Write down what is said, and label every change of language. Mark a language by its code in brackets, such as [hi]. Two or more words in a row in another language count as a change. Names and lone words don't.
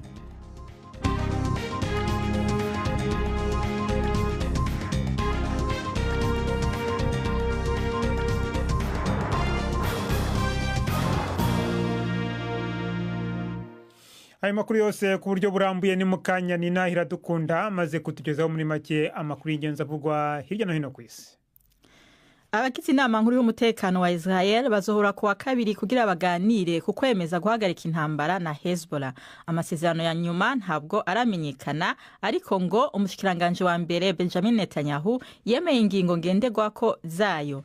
[rn] Ayo makuru yose ku buryo burambuye ni mukanya Nina Iradukunda maze kutugezaho muri make amakuru y'ingenzi avugwa hirya no hino ku isi. Abagize inama nkuru y'umutekano wa Israel bazohora kuwa kabiri kugira baganire ku kwemeza guhagarika intambara na Hezbollah. Amasezerano ya nyuma ntabwo aramenyekana, ariko ngo umushikiranganje wa mbere Benjamin Netanyahu yemeye ingingo ngenderwako zayo.